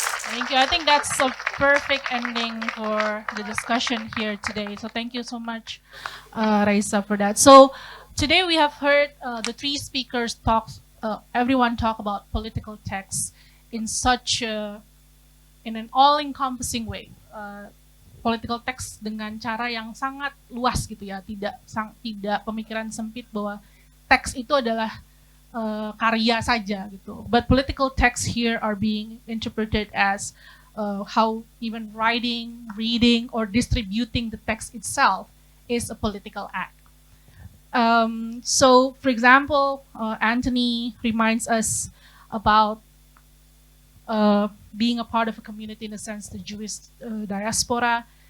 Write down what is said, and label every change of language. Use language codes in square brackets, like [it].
[en] Thank you. I think that's a perfect ending for the discussion here today. So thank you so much, Raisa, for that. So today we have heard the three speakers talk. Everyone talk about political texts in such in an all-encompassing way. [id] Political text dengan cara yang sangat luas gitu ya, tidak pemikiran sempit bahwa teks itu adalah karya saja gitu. [en] But political texts here are being interpreted as how even writing, reading, or distributing the text itself is a political act. So, for example, Anthony reminds us about being a part of a community, in a sense, the Jewish diaspora.